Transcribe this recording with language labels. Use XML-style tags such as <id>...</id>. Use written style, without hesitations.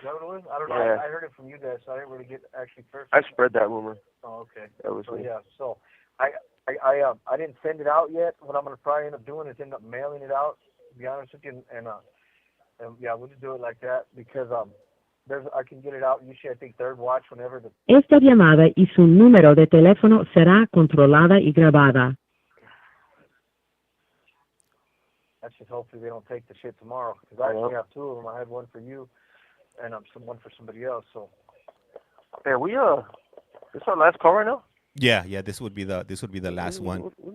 <en>Is that what it was? I don't know. Yeah. I heard it from you guys, so I didn't really get actually first. I spread that rumor. Oh, okay. That was me. Yeah. So I didn't send it out yet. What I'm gonna probably end up doing is end up mailing it out. To be honest with you, and we'll just do it like that because I can get it out usually I think third watch whenever the.</en> <es>Esta llamada y su número de teléfono será controlada y grabada.</es> <en>That's just hopefully they don't take the shit tomorrow because I actually have two of them. I had one for you, and one for somebody else. So. Hey, this our last call right now? Yeah. This would be the last one.</en>